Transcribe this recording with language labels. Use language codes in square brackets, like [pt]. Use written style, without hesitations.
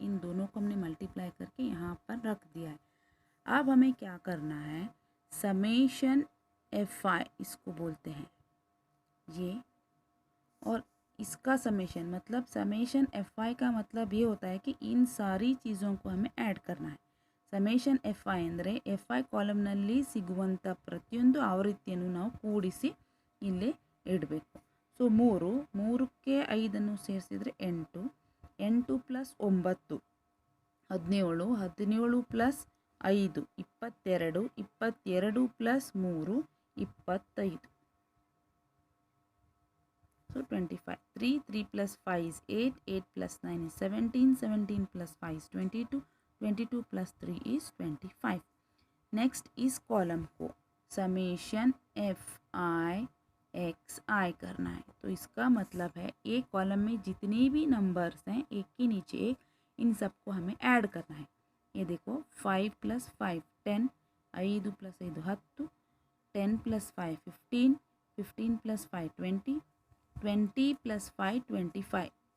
[hi] इन दोनों को हमने मल्टीप्लाई करके यहाँ पर रख दिया है। अब हमें क्या करना है, समेशन FI इसको बोलते हैं ये, और इसका समेशन मतलब समेशन FI का मतलब ये होता है कि इन सारी चीज़ों को हमें ऐड करना है। [kn] ಸಮೇಷನ್ FI ಅಂದರೆ FI ಕಾಲಮ್ನಲ್ಲಿ ಸಿಗುವಂಥ ಪ್ರತಿಯೊಂದು ಆವೃತ್ತಿಯನ್ನು ನಾವು ಕೂಡಿಸಿ ಇಲ್ಲಿ ಇಡಬೇಕು। ಸೊ 3ಕ್ಕೆ 5 ಸೇರಿಸಿದರೆ 8, 8 + 9 17, 17 + 5 22 22 plus 3 25. [en] So 25. 3 plus 5 is 8, 8 plus 9 is 17, 17 plus 5 is 22, 22 plus 3 is 25. [hi] Next इस कॉलम को समेशन FI करना है। तो इसका मतलब है एक कॉलम में जितने भी नंबर्स हैं एक के नीचे एक, इन सबको हमें ऐड करना है। ये देखो 5 + 5 10, 5 + 5 10, 10 + 5 15, 15 + 5 20, 20 + 5 25।